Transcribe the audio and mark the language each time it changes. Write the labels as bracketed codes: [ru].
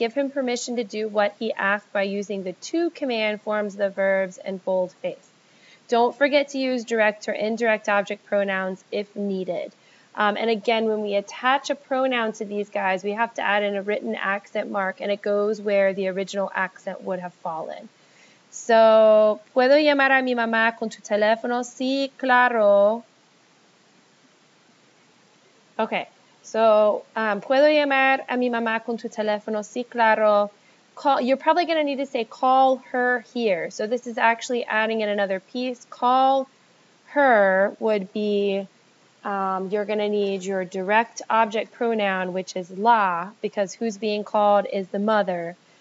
[en] Give him permission to do what he asked by using the 2 command forms of the verbs and boldface. Don't forget to use direct or indirect object pronouns if needed. And again, when we attach a pronoun to these guys, we have to add in a written accent mark, and it goes where the original accent would have fallen. [es] So, ¿puedo llamar a mi mamá con tu teléfono? Sí, claro. Okay, so, ¿puedo llamar a mi mamá con tu teléfono? Sí, claro. [en] You're probably going to need to say call her here. So this is actually adding in another piece. Call her would be, you're going to need your direct object pronoun, which is la, because who's being called is the mother.